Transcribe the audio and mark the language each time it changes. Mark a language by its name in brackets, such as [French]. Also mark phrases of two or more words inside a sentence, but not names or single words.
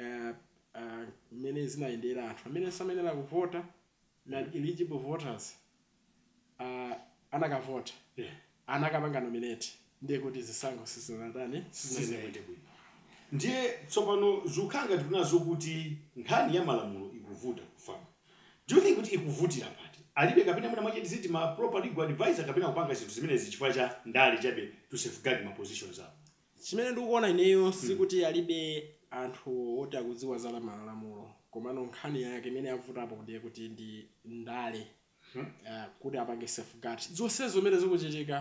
[Nyanja] mmene zinayendera anthu amene samenera kuvota na [English] eligible voters [Nyanja] anakavota anakapanga nominate ndiye kuti zisankho sizinaende bwino. Ndiye tsopano zukanga tikunazo kuti nkhani ya malamulo ikuvuta kufama. [English] Do you think [Nyanja] kuti ikuvutira pati? Alibe kapena mwana mwache tiziti ma [English] proper legal advisor [Nyanja] kapena kupanga zinthu zimene zichifukwa cha ndale chabe [English] to safeguard [Nyanja] ma positions awo? Chimene ndikuona ineyo sikuti alibe anthu oti akudziwa za malamulo komano nkhani yake imene yavutapo ndiye kuti ndi ndale kuti apange safeguard zonsezo zimene zikuchitika.